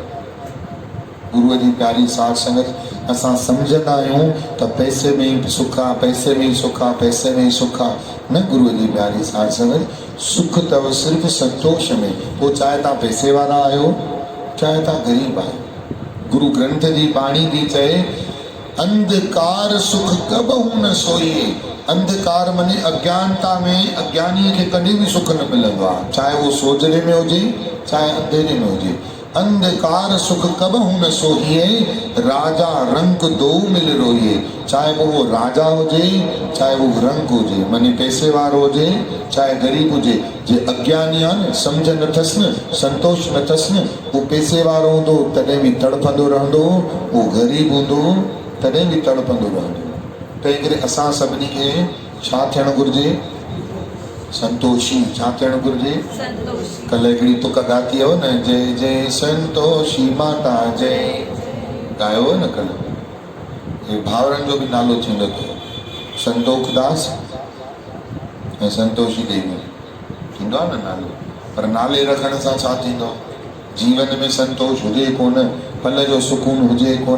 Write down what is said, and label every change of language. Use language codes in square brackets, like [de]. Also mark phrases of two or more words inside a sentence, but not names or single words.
[sd] गुरूअ जी प्यारी साध संगत, असां सम्झंदा आहियूं त पैसे में ई सुख आहे, पैसे में ई सुख आहे, पैसे में ई सुख आहे। न, गुरूअ जी प्यारी साध संगत, सुख अथव सिर्फ़ु संतोष में। पोइ चाहे तव्हां पैसे वारा आहियो, चाहे तव्हां ग़रीब आहियो। गुरु ग्रंथ जी बाणी थी चए [pa] ਅੰਧਕਾਰ ਸੁਖ ਕਬਹੂ ਨ ਸੋਈਐ। [sd] अंधकार माने अज्ञानता में अज्ञानीअ खे कॾहिं बि सुख न मिलंदो आहे, चाहे उहो सोजरे में हुजे चाहे अंधेरे में हुजे। [pa] ਅੰਧਕਾਰ ਸੁਖ ਕਬਹੂ ਨ ਸੋਈਐ, ਰਾਜਾ ਰੰਗ ਦੋ ਮਿਲ ਰੋਈਐ। [sd] चाहे वो राजा हुजे चाहे वो रंग हुजे, माने पैसे वारो हुजे चाहे ग़रीब हुजे। जे अज्ञानी आहे न, सम्झ न अथसि न, संतोष न अथसि न, उहो पैसे वारो हूंदो तॾहिं बि तड़पंदो रहंदो, उहो ग़रीब हूंदो तॾहिं बि तड़पंदो रहंदो। तंहिं करे असां सभिनी खे छा थियणु घुरिजे? संतोषी। छा थियणु घुरिजे? संतोषी। कल्ह हिकिड़ी तुक ॻाती हो न, [hi] जय जय संतोषी माता जय, [sd] ॻायो हो न कल्ह। हे भावरनि जो बि नालो थींदो अथव, संतोख दास ऐं संतोषी देवी थींदो आहे न नालो। पर नाले रखण सां छा थींदो? जीवन में संतोष हुजे कोन, पल जो सुकून हुजे कोन।